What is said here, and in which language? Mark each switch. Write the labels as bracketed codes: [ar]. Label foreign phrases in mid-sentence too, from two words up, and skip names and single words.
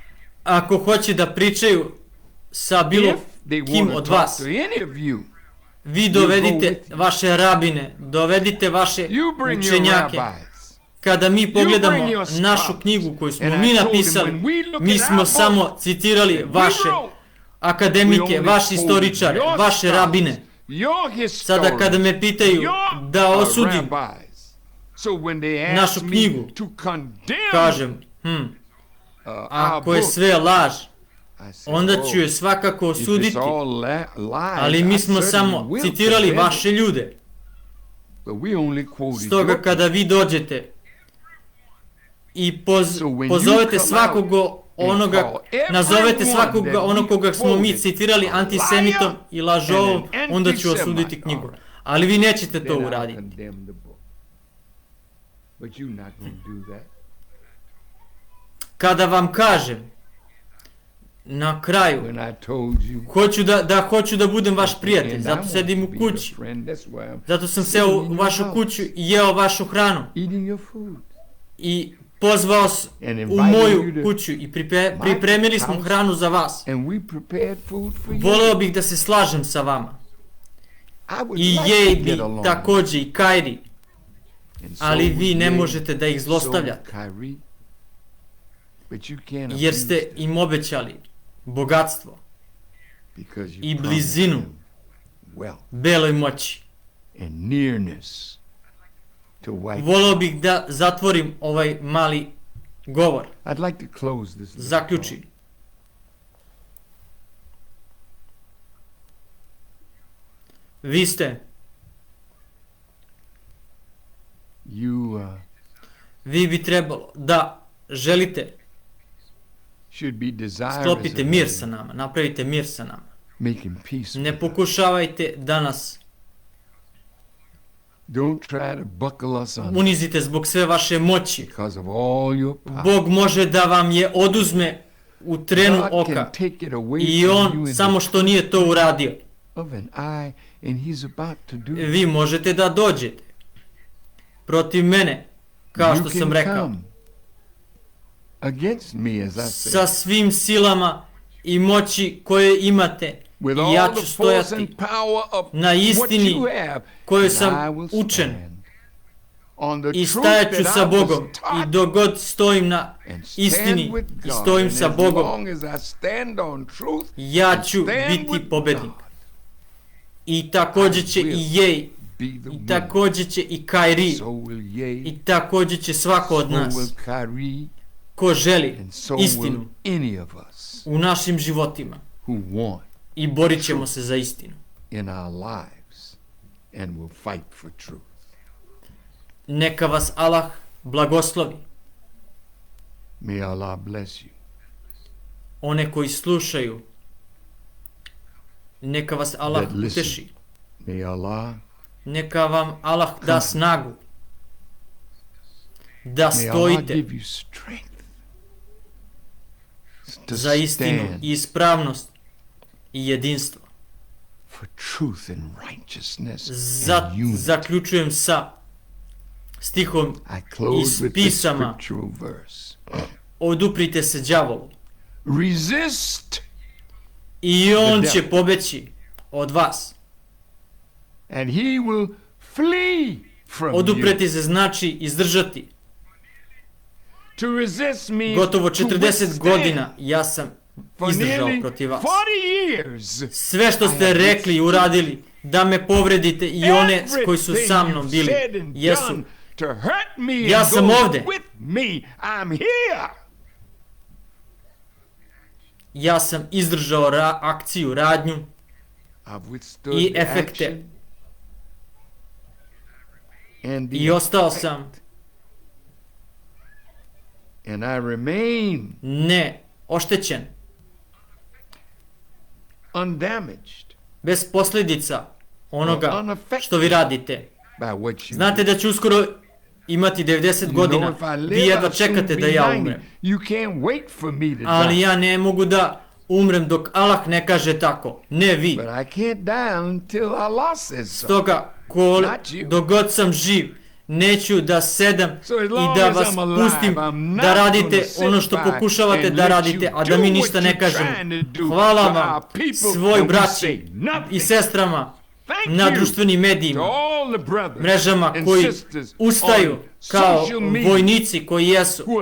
[sr] Ako hoće da pričaju sa bilo [en] If they [sr] kim [en] want to [sr] od [en] talk [sr] vas, [en] to any of you, [sr] vi [en] go [sr] dovedite [en] with you. [sr] vaše rabine, dovedite vaše [en] you bring your [sr] učenjake. [en] rabbis. [sr] Kada mi pogledamo [en] bring your scholars. [sr] našu knjigu koju smo [en] And I [sr] mi [en] told them, [sr] napisali, [en] when we look [sr] mi [en] at [sr] smo [en] our [sr] samo [en] book [sr] citirali [en] that we [sr] vaše [en] wrote, [sr] akademike, [en] we only [sr] vaše [en] quoted [sr] istoričare, [en] your [sr] vaše [en] scholars, [sr] rabine. [en] your [sr] Sada kada me pitaju [en] your, [sr] da osudim [en] rabbis. So when they [sr] našu [en] ask me [sr] knjigu, [en] to condemn [sr] kažem, [en] our [sr] ako je [en] book, [sr] sve laž, [en] I said, [sr] onda [en] "Oh, [sr] ću je svakako [en] if it's [sr] osuditi, [en] all lies, [sr] ali mi [en] I [sr] smo [en] certainly [sr] samo [en] will [sr] citirali [en] condemn it." [sr] vaše ljude. [en] But we only quoted [sr] Stoga [en] your [sr] kada vi dođete i [en] So when you [sr] pozovete [en] come [sr] svakoga [en] out [sr] onoga, [en] call everyone [sr] nazovete svakoga [en] that we [sr] onog koga smo mi [en] quoted [sr] citirali [en] a [sr] antisemitom [en] liar [sr] i lažovom, [en] and an [sr] onda ću [en] antisemite. [sr] osuditi knjigu. Ali vi nećete to [en] then I'll [sr] uraditi. [en] condemn the book. But you're not going to do that. [sr] Kada vam kažem, na kraju, [en] When I told you, [sr] hoću da budem vaš prijatelj, [en] and I [sr] zato [en] want [sr] sedim [en] to [sr] u [en] be your [sr] kući, [en] friend, that's why I'm [sr] zato sam [en] sitting [sr] seo [en] in [sr] u [en] your [sr] vašu [en] house, [sr] kuću i jeo vašu hranu [en] eating your food. [sr] i pozvao u [en] And inviting [sr] moju [en] you to [sr] kuću i [en] my [sr] pripremili smo [en] house. [sr] hranu za vas. [en] And we prepared food for you. [sr] Voleo bih da se slažem sa vama. [en] I would I like to [sr] Jejbi [en] get along. [sr] takođe i Kairi, [en] And so [sr] ali [en] would [sr] vi ne [en] Jay, [sr] možete da ih [en] so [sr] zlostavljate, [en] would Kyrie. But you can't [sr] jer [en] abuse [sr] ste [en] them [sr] im obećali bogatstvo [en] because you [sr] i [en] promised [sr] blizinu [en] them wealth [sr] beloj moći. [en] and nearness to white. [sr] Voleo bih da zatvorim ovaj mali govor, [en] I'd like to close this. little [sr] zaključim. Vi ste, [en] talk. You [sr] vi bi trebalo da želite [en] should be desirous [sr] sklopite [en] of [sr] mir sa nama, napravite mir sa nama. [en] making peace. [sr] Ne [en] with us. [sr] pokušavajte da nas [en] Don't try to buckle us on [sr] unizite zbog sve vaše moći. [en] because of all your power. [sr] Bog može da vam je oduzme u trenu [en] God [sr] oka [en] can take it away [sr] i [en] from [sr] on [en] you in [sr] samo [en] the [sr] što nije to uradio. [en] of an eye, and He's about to do it. [sr] Vi možete da dođete protiv mene, kao [en] You [sr] što [en] can [sr] sam rekao, [en] come against me, as I say, [sr] sa svim silama i moći koje imate [en] with [sr] i ja [en] all [sr] ću [en] the force [sr] stojati [en] and power of [sr] na [en] what [sr] istini [en] you have, [sr] koju [en] and [sr] sam [en] I will [sr] učen [en] stand on the [sr] i [en] truth [sr] stajat ću [en] that [sr] sa [en] I was [sr] Bogom i [en] taught, [sr] dok god stojim na [en] and [sr] istini [en] stand with [sr] i [en] God. [sr] stojim [en] And [sr] sa [en] as [sr] Bogom, [en] long as I stand on truth, [sr] ja [en] and [sr] ću [en] stand [sr] biti [en] with [sr] pobednik. [en] God, [sr] I takođe će i Jej, [en] be the [sr] i [en] winner. [sr] takođe će i Kairi, [en] So will Ye, [sr] i takođe će svako od [en] so [sr] nas [en] will Kyrie, [sr] ko želi [en] and so [sr] istinu [en] will any of us [sr] u našim životima [en] who want [sr] i borit ćemo se za istinu. [en] in our lives and will fight for truth. [sr] Neka vas Allah blagoslovi, [en] May Allah bless you. [sr] one koji slušaju, neka vas Allah [en] That listen. [sr] uteši, [en] May Allah, [sr] neka vam Allah da [en] Come. [sr] snagu, da [en] may Allah [sr] stojite [en] give you strength to [sr] za istinu [en] stand [sr] i ispravnost i jedinstvo. [en] for truth and righteousness and unity. [sr] Zaključujem sa stihom: [en] I close with this [sr] pisama. [en] scriptural verse. [sr] oduprite se đavolu [en] Resist, [sr] i on [en] The [sr] će [en] devil. [sr] pobeći od vas. [en] and he will flee from you. [sr] Odupreti se znači izdržati. [en] To resist means [sr] Gotovo [en] to [sr] 40 [en] withstand. [sr] godina ja sam [en] For [sr] izdržao [en] nearly [sr] protiv vas. [en] 40 years, [sr] Sve što [en] I [sr] ste [en] have [sr] rekli i uradili da me povredite i one koji su sa mnom [en] everything [sr] bili [en] you've said and [sr] jesu. [en] done to hurt me [sr] Ja [en] and [sr] sam [en] those [sr] ovde. [en] with me, I'm here. [sr] Ja sam izdržao akciju, radnju [en] I've withstood [sr] i [en] the [sr] efekte [en] action and the [sr] i ostao [en] effect, [sr] sam [en] and I remain [sr] ne oštećen, [en] undamaged [sr] bez posljedica onoga [en] or unaffected [sr] što vi radite. [en] by what you [sr] Znate [en] do. [sr] da ću uskoro imati 90 godina, [en] if I [sr] vi [en] live, [sr] jedva [en] I'll soon [sr] čekate [en] be [sr] da ja [en] 90. [sr] umrem. [en] You can't wait for me to [sr] Ali [en] die. [sr] ja ne mogu da umrem dok Allah ne kaže tako, ne vi. [en] But I can't die until Allah says so. [sr] Stoga, dok god sam živ, neću da sedam i da vas pustim da radite ono što pokušavate da radite, a da mi ništa ne kažemo. Hvala vam, svoj braći i sestrama na društvenim medijima, mrežama koji ustaju kao vojnici koji jesu.